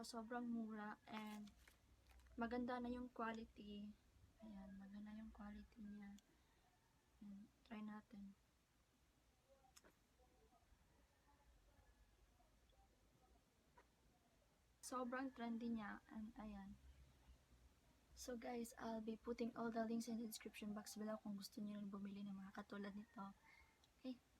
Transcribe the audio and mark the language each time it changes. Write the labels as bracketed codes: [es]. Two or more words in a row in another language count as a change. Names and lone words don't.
[tl] Sobrang mura, and maganda na yung quality. Ayan, maganda yung quality niya. Ayan, try natin. Sobrang trendy niya, and ayan. [en] So guys, I'll be putting all the links in the description box below [tl] kung gusto niyo rin bumili ng mga katulad nito. [en] Okay?